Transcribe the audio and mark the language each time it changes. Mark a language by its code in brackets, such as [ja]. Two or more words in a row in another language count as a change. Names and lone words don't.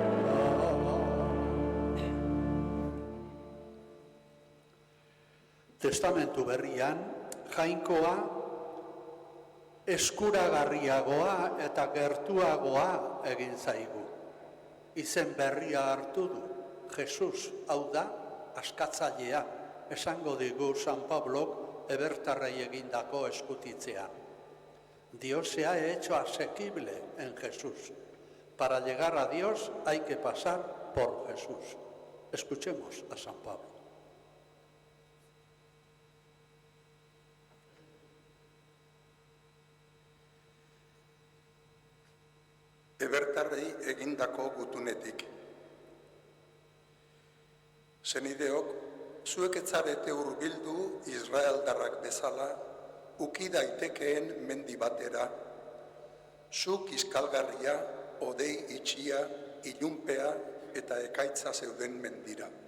[eu] Testamentu berrian, jainkoa eskuragarriagoa eta gertuagoa egin zaigu. Izen berria hartu du, Jesus, hau da, askatzailea, esango digu San Pablok ebertarrei egindako eskutitzean. [es] Dios se ha hecho asequible en Jesús. Para llegar a Dios hay que pasar por Jesús. Escuchemos a San Pablo. [eu] Ebertarrei egindako gutunetik. Senideok, zuek ez zarete hurbildu Israeldarrak bezala, uki daitekeen mendi batera, zu kiskalgarria, odei itxia, ilunpea eta ekaitza zeuden mendira.